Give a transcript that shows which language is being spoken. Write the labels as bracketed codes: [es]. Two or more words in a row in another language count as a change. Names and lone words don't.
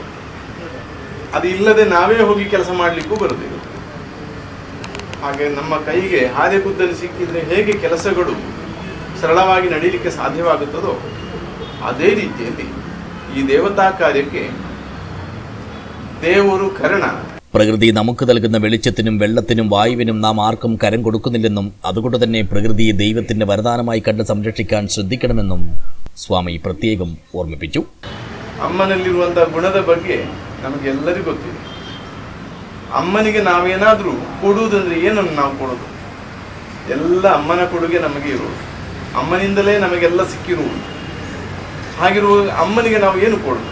[kn] ಅದು ಇಲ್ಲದೆ ನಾವೇ ಹೋಗಿ ಕೆಲಸ ಮಾಡಲಿಕ್ಕೂ ಬರೋದಿಲ್ಲ. ಹಾಗೆ ನಮ್ಮ ಕೈಗೆ ಹಾರೆ ಗುದ್ದಲಿ ಸಿಕ್ಕಿದ್ರೆ ಹೇಗೆ ಕೆಲಸಗಳು ಸರಳವಾಗಿ ನಡೀಲಿಕ್ಕೆ ಸಾಧ್ಯವಾಗುತ್ತದೋ ಅದೇ ರೀತಿಯಲ್ಲಿ ಈ ದೇವತಾ ಕಾರ್ಯಕ್ಕೆ ದೇವರು ಕರ್ಣ. [ml] പ്രകൃതി നമുക്ക് നൽകുന്ന വെളിച്ചത്തിനും വെള്ളത്തിനും വായുവിനും നാം ആർക്കും കരം കൊടുക്കുന്നില്ലെന്നും അതുകൊണ്ട് തന്നെ പ്രകൃതിയെ ദൈവത്തിന്റെ വരദാനമായി കണ്ട് സംരക്ഷിക്കാൻ ശ്രദ്ധിക്കണമെന്നും സ്വാമി പ്രത്യേകം ഓർമ്മിപ്പിച്ചു. [kn] ಅಮ್ಮನಲ್ಲಿರುವಂತಹ ಗುಣದ ಬಗ್ಗೆ ನಮಗೆಲ್ಲರಿಗೂ ಗೊತ್ತಿದೆ. ಅಮ್ಮನಿಗೆ ನಾವೇನಾದರೂ ಕೊಡುವುದಂದ್ರೆ ಏನನ್ನು ನಾವು ಕೊಡೋದು? ಎಲ್ಲ ಅಮ್ಮನ ಕೊಡುಗೆ ನಮಗೆ ಇರುವುದು. ಅಮ್ಮನಿಂದಲೇ ನಮಗೆಲ್ಲ ಸಿಕ್ಕಿರುವುದು. ಹಾಗಿರುವ ಅಮ್ಮನಿಗೆ ನಾವು ಏನು ಕೊಡೋದು?